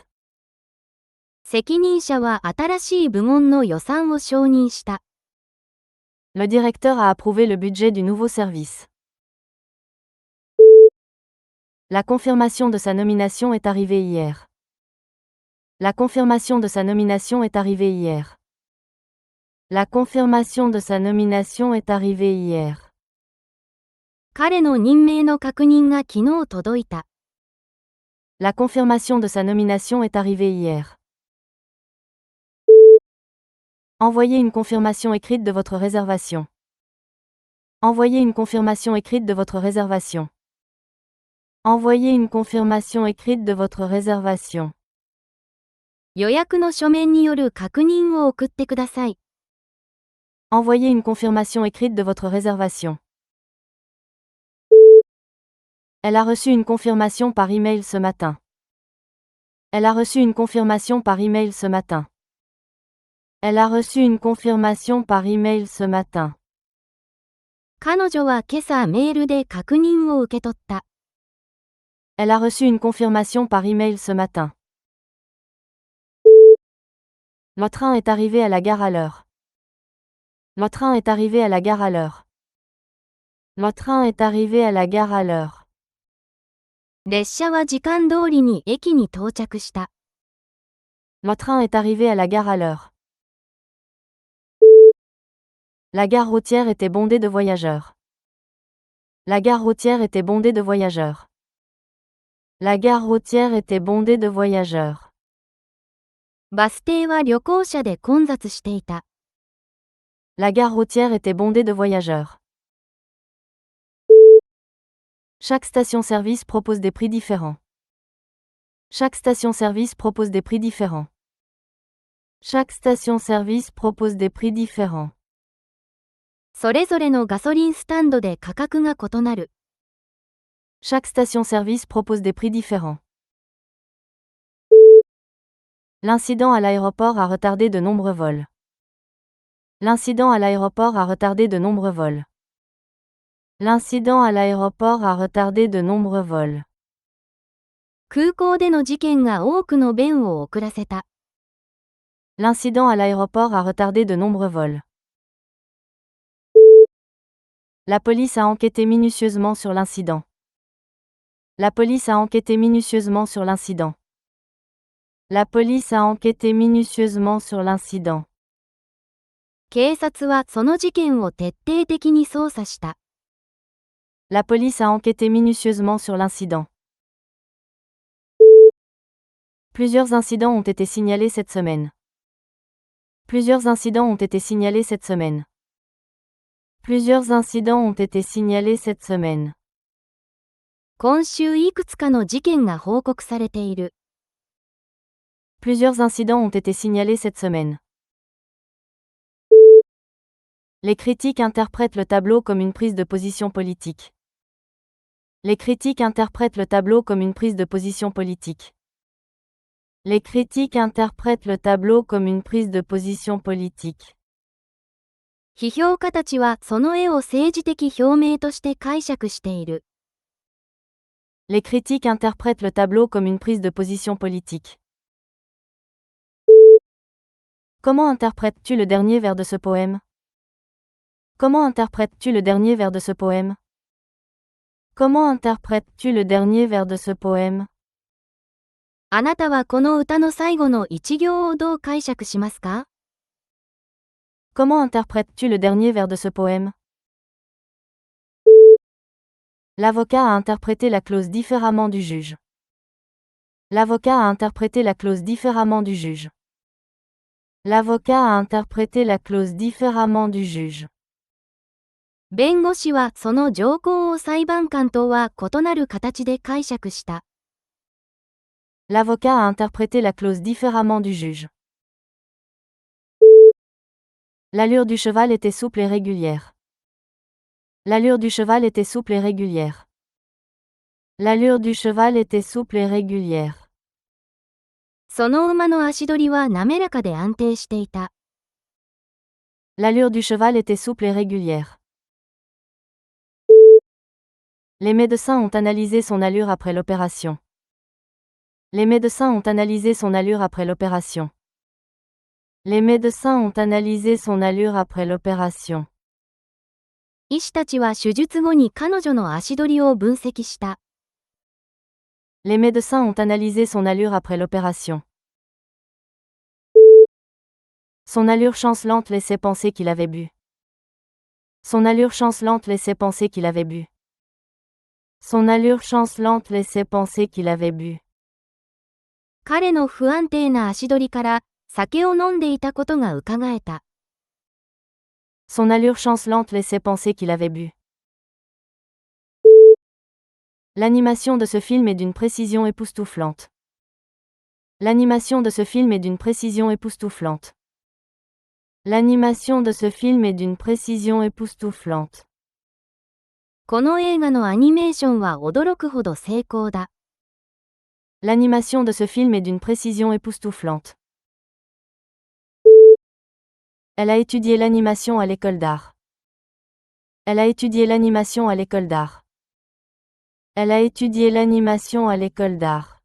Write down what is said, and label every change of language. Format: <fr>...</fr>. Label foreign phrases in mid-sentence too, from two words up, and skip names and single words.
<ja>責任者は新しい部門の予算を承認した。</ja> <fr>Le directeur a approuvé le budget du nouveau service. La confirmation de sa nomination est arrivée hier. La confirmation de sa nomination est arrivée hier. La confirmation de sa nomination est arrivée hier.</fr> <ja>彼の任命の確認が昨日届いた。</ja> <fr>La confirmation de sa nomination est arrivée hier. Envoyez une confirmation écrite de votre réservation. Envoyez une confirmation écrite de votre réservation. Envoyez une confirmation écrite de votre réservation.</fr> <ja>予約の書面による確認を送ってください。</ja> <fr>Envoyez une confirmation écrite de votre réservation. Elle a reçu une confirmation par email ce matin. Elle a reçu une confirmation par email ce matin. Elle a reçu une confirmation par email ce matin.</fr> <ja>彼女は今朝メールで確認を受け取った。</ja> <fr>Elle a reçu une confirmation par email ce matin. Le train est arrivé à la gare à l'heure. Le train est arrivé à la gare à l'heure. Le train est arrivé à la gare à l'heure.</fr> <ja>列車は時間通りに駅に到着した。</ja> <fr>Le train est arrivé à la gare à l'heure. La gare routière était bondée de voyageurs. La gare routière était bondée de voyageurs. La gare routière était bondée de voyageurs.</fr> <ja>バス停は旅行者で混雑していた。</ja> <fr>La gare routière était bondée de voyageurs. Chaque station-service propose des prix différents. Chaque station-service propose des prix différents. Chaque station-service propose des prix différents.</fr> <ja>それぞれのガソリンスタンドで価格が異なる。</ja> <fr>Chaque station-service propose des prix différents. L'incident à l'aéroport a retardé de nombreux vols. L'incident à l'aéroport a retardé de nombreux vols. L'incident à l'aéroport a retardé de nombreux vols.</fr> <ja>空港での事件が多くの便を遅らせた。</ja> <fr>L'incident à l'aéroport a retardé de nombreux vols. La police a enquêté minutieusement sur l'incident. La police a enquêté minutieusement sur l'incident. La police a enquêté minutieusement sur l'incident.</fr> <ja>警察はその事件を徹底的に捜査した。</ja> <fr>La police a enquêté minutieusement sur l'incident. Plusieurs incidents ont été signalés cette semaine. Plusieurs incidents ont été signalés cette semaine. Plusieurs incidents ont été signalés cette semaine.</fr> <ja>今週いくつかの事件が報告されている。</ja> <fr>Plusieurs incidents ont été signalés cette semaine. Les critiques interprètent le tableau comme une prise de position politique. Les critiques interprètent le tableau comme une prise de position politique. Les critiques interprètent le tableau comme une prise de position politique.</fr> <ja>批評家たちはその絵を政治的表明として解釈している。</ja> <fr>Les critiques interprètent le tableau comme une prise de position politique. Comment interprètes-tu le dernier vers de ce poème? Comment interprètes-tu le dernier vers de ce poème? Comment interprètes-tu le dernier vers de ce poème?</fr> <ja>あなたはこの歌の最後の一行をどう解釈しますか？</ja> <fr>Comment interprètes-tu le dernier vers de ce poème? L'avocat a interprété la clause différemment du juge. L'avocat a interprété la clause différemment du juge. L'avocat a interprété la clause différemment du juge.</fr> <ja>弁護士はその条項を裁判官とは異なる形で解釈した。</ja> <fr>L'avocat a interprété la clause différemment du juge. L'allure du cheval était souple et régulière. L'allure du cheval était souple et régulière. L'allure du cheval était souple et régulière.</fr> <ja>その馬の足取りは滑らかで安定していた。</ja> <fr>L'allure du cheval était souple et régulière. Les médecins ont analysé son allure après l'opération. Les médecins ont analysé son allure après l'opération. Les médecins ont analysé son allure après l'opération.</fr> <ja>医師たちは手術後に彼女の足取りを分析した。</ja> <fr>Les médecins ont analysé son allure après l'opération. Son allure chancelante laissait penser qu'il avait bu. Son allure chancelante laissait penser qu'il avait bu. Son allure chancelante laissait penser qu'il avait bu.</fr> <ja>彼の不安定な足取りから酒を飲んでいたことがうかがえた。</ja> <fr>Son allure chancelante laissait penser qu'il avait bu. L'animation de ce film est d'une précision époustouflante. L'animation de ce film est d'une précision époustouflante. L'animation de ce film est d'une précision époustouflante.</fr> <ja>この映画のアニメーションは驚くほど精巧だ。</ja> <fr>L'animation de ce film est d'une précision époustouflante. Elle a étudié l'animation à l'école d'art. Elle a étudié l'animation à l'école d'art. Elle a étudié l'animation à l'école d'art.</fr>